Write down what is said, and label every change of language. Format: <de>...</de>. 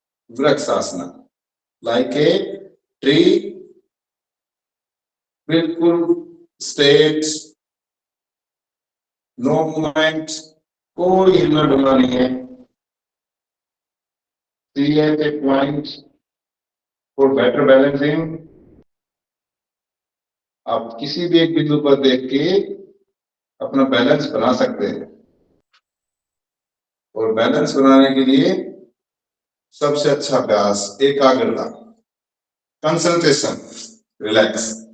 <hi>Vrikshasana</hi> <en>like a tree,</en> <hi>बिल्कुल straight,</hi> <en>no movement,</en> <hi>कोई हिलना डुलना नहीं है.</hi> <en>See at a point for better balancing.</en> <hi>आप किसी भी एक बिंदु पर देख के अपना बैलेंस बना सकते हैं. और बैलेंस बनाने के लिए सबसे अच्छा अभ्यास एकाग्रता, कंसंट्रेशन, रिलैक्स.</hi>